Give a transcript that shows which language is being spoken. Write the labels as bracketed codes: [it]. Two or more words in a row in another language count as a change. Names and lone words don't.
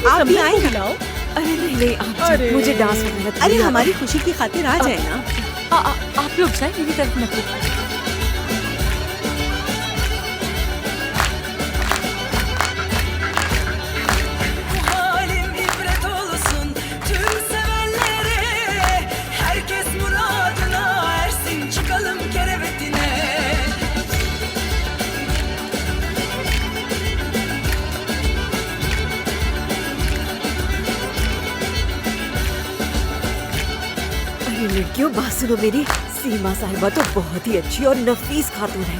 [hi] आप भी समझ आए को ना। बुलाओ। अरे नहीं नहीं, आप अरे। मुझे डांस वगैरह अरे नहीं हमारी आता। खुशी की खातिर आ जाए ना। आप लोग जाए, मेरी तरफ मत देखो। [tr] Halim ibret olsun tüm sevenlere. Herkes muradına ersin, çıkalım kerevetine. [hi] अरे लड़कियों बात सुनो मेरी, सीमा साहिबा तो बहुत ही अच्छी और नफीस खातून है।